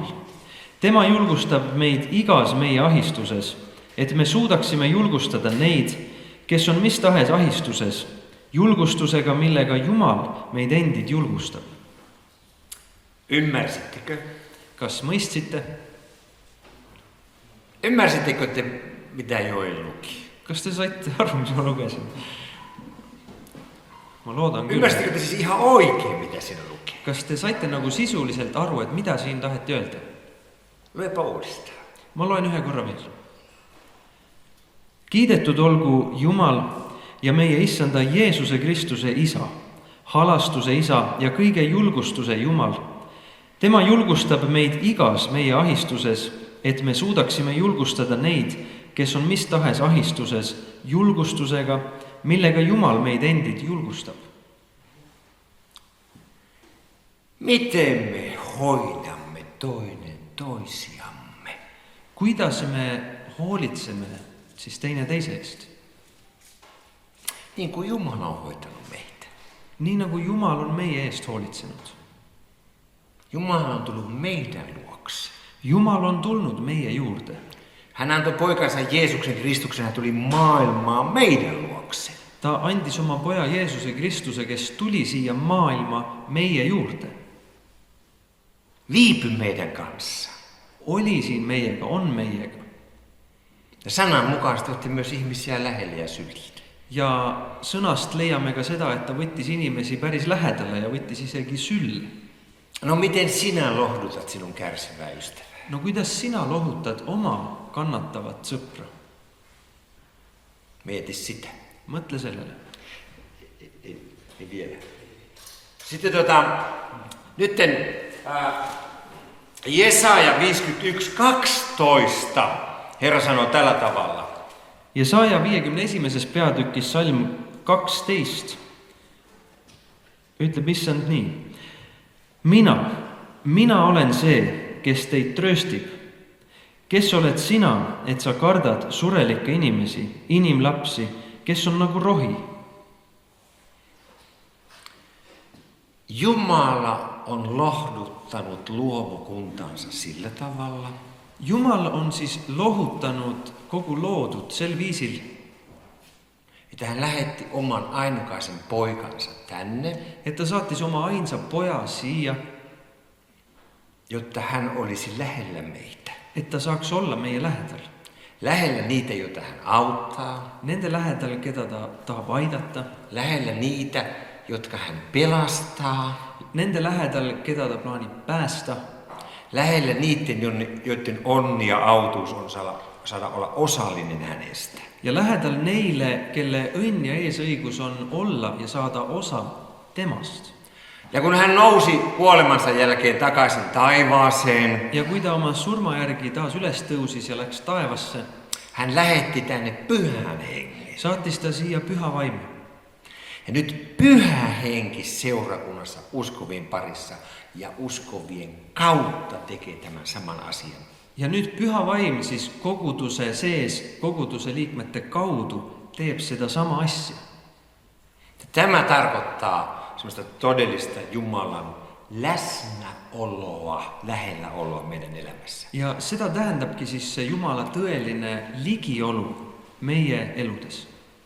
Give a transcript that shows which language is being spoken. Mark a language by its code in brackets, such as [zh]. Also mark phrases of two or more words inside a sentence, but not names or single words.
[et] Tema julgustab meid igas meie ahistuses, et me suudaksime julgustada neid, kes on mis tahes ahistuses, julgustusega, millega Jumal meid endid julgustab. [fi] Ymmärsittekö? [et] Kas mõistsite? [fi] Ymmärsittekö te, mitä Joel luki? [et] Kas te saitte aru, mis ma lugesin? Ma loodan küll. [fi] Ymmärsittekö te siis ihan oikein, mitä siinä luki? [et] Kas te saitte nagu sisuliselt aru, et mida siin taheti öelda? [fi] Luepa uudestaan. [et] Ma loen ühe korra veel. Kiidetud olgu Jumal ja meie issanda Jeesuse Kristuse Isa, halastuse Isa ja kõige julgustuse Jumal. Tema julgustab meid igas meie ahistuses, et me suudaksime julgustada neid, kes on mis tahes ahistuses, julgustusega, millega Jumal meid endid julgustab. [fi] Miten me hoidamme toinen toisiamme? [et] Kuidas me hoolitseme siis teine teise eest? [fi] Niin kuin Jumala on hoitanut meitä. [et] Nii nagu Jumal on meie eest hoolitsenud. [fi] Jumala on tullut meidän luokse. [et] Jumal on tulnud meie juurde. [fi] Hän antoi poikansa Jeesuksen Kristuksen, hän tuli maailmaan meidän luokse. [et] Ta andis oma poja Jeesuse Kristuse, kes tuli siia maailma meie juurde. [fi] Viipy meidän kanssa. [et] Oli siin meiega, on meiega. [fi] Ja sanan mukaisesti otti myös ihmisiä lähelle ja syliin. [et] Ja sõnast leiame ka seda, et ta võttis inimesi päris lähedale ja võttis isegi sülle. [fi] No miten sinä lohdutat sinun kärsivää ystävää? [et] No kuidas sina lohutad oma kannatavat sõpra? [fi] Mieti sitä. [et] Mõtle sellele. [fi] Ei vielä. Sitten Jesaja 51:12 Herra sanoo tällä tavalla. [et] Jesaja 51. peatükis salm 12 ütleb issand nii. Mina olen see, kes teid trööstib. Kes oled sina, et sa kardad surelikke inimesi, inimlapsi, kes on nagu rohi? [fi] Jumala on lohduttanut luomukuntansa sillä tavalla, [et] Jumal on siis lohutanud kogu loodut sel viisil, [fi] että hän lähetti oman ainukaisen poikansa tänne, [et] et ta saatis oma ainsa poja siia, [fi] jotta hän olisi lähellä meitä. [et] et ta saaks olla meie lähedal. [fi] Lähellä niitä, joita hän auttaa. [et] Nende lähedal, keda ta tahab aidata. [fi] Lähellä niitä, jotka hän pelastaa. [et] Nende lähedal, keda ta plaanib päästa. [fi] Lähellä niiden, joiden onni ja autuus on saada olla osallinen hänestä. [et] Ja lähedal neile, kelle õnn ja eesõigus on olla ja saada osa temast. [fi] Ja kun hän nousi kuolemansa jälkeen takaisin taivaaseen, [et] ja kui ta oma surma järgi taas üles tõusis ja läks taevasse, [fi] hän lähetti tänne pyhän hengen. [et] saatis ta siia püha vaimu. [fi] Ja nyt pyhä henki seurakunnassa uskovien parissa ja uskovien kautta tekee tämän saman asian. [et] Ja nüüd püha vaim siis koguduse sees, koguduse liikmete kaudu teeb seda sama asja. [fi] Tämä tarkoittaa semmoista todellista Jumalan läsnäoloa, lähelläoloa meidän elämässä. [et] Ja seda tähendabki siis see Jumala tõeline ligiolu meie eludes.